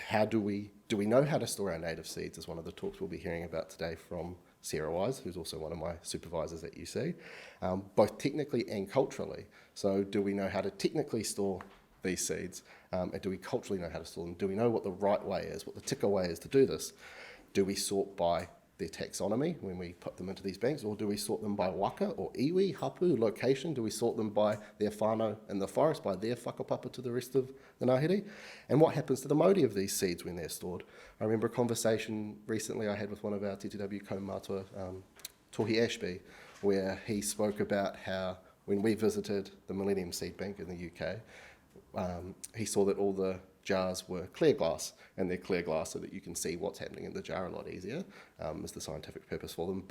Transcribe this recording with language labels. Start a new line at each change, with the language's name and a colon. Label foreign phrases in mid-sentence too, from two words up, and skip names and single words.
English: Do we know how to store our native seeds, is one of the talks we'll be hearing about today from Sarah Wise, who's also one of my supervisors at UC, both technically and culturally. So do we know how to technically store these seeds, and do we culturally know how to store them? Do we know what the right way is, what the tika way is to do this? Do we sort by their taxonomy when we put them into these banks, or do we sort them by waka or
Māori: iwi, hapu,
English: location? Do we sort them by their whānau in the forest, by their whakapapa to the rest of the ngāhere? And what happens to the mauri of these seeds when they're stored? I remember a conversation recently I had with one of our TTW kaumātua, Tohi Ashby, where he spoke about how when we visited the Millennium Seed Bank in the UK, he saw that all the jars were clear glass, and they're clear glass so that you can see what's happening in the jar a lot easier, is the scientific purpose for them.